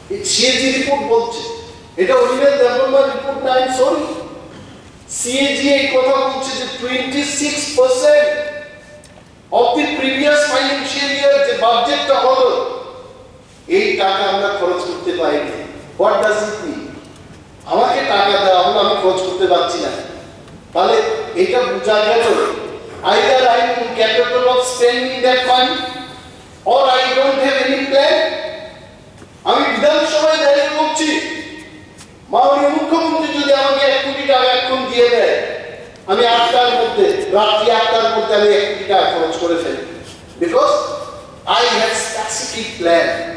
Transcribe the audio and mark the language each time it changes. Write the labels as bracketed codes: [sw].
[bn] CAG report বলছে, এটা Animesh দেববর্মার report না, [en] I am sorry. [bn] সিএজি এই কথা বলছে যে [en] 26% of the previous financial year [bn] যে বাজেটটা হলো, এই টাকা আমরা খরচ করতে পারিনি। [en] What does it mean? [bn] আমাকে টাকা দেওয়া হলো, আমি খরচ করতে পারছি না, তাহলে এটা বোঝা গেল [en] either I am incapable of spending that money or I don't have any plan. [bn] আমি বিধানসভায় দাঁড়িয়ে বলছি, মাননীয় মুখ্যমন্ত্রী যদি আমাকে 1 কোটি টাকা এখন দিয়ে দেয়, আমি 8টার মধ্যে, রাত্রি 8টার মধ্যে আমি 1 কোটি টাকা খরচ করে ফেলি, [en] Because I have specific plan.